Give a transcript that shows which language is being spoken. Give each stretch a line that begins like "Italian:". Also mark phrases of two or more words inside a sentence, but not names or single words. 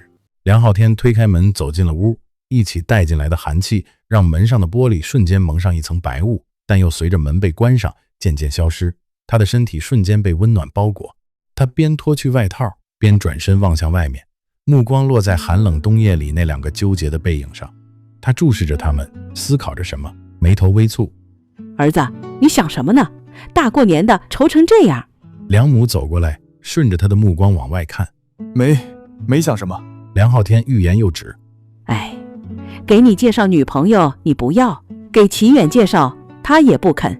Chinese: 梁浩天推開門走進了屋，一起帶進來的寒氣讓門上的玻璃瞬間蒙上一層白霧，但又隨着门被關上漸漸消失。他的身體瞬間被溫暖包裹，他邊脫去外套邊轉身望向外面，目光落在寒冷冬夜裡那兩個糾結的背影上。他注視着他們，思考着什麼，眉頭微蹙。兒子，你想什麼呢？大過年的愁成這樣。梁母走過來，順着他的目光往外看。没想什麼。梁浩天欲言又止。給你介紹女朋友你不要，給齊遠介紹他也不肯。